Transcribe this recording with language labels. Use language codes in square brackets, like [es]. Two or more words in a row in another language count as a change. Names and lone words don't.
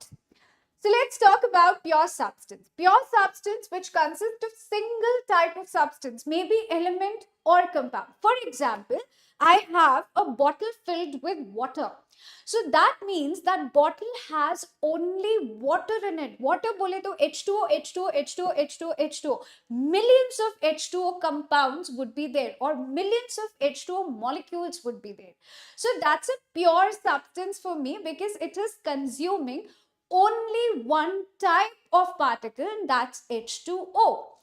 [en] So let's talk about pure substance. Pure substance which consists of single type of substance, maybe element or compound. For example, I have a bottle filled with water. So that means that bottle has only water in it. Water [hi] bole to [en] H2O, H2O, H2O, H2O, H2O. Millions of H2O compounds would be there, or millions of H2O molecules would be there. So that's a pure substance for me because it is consuming only one type of particle, and that's H2O.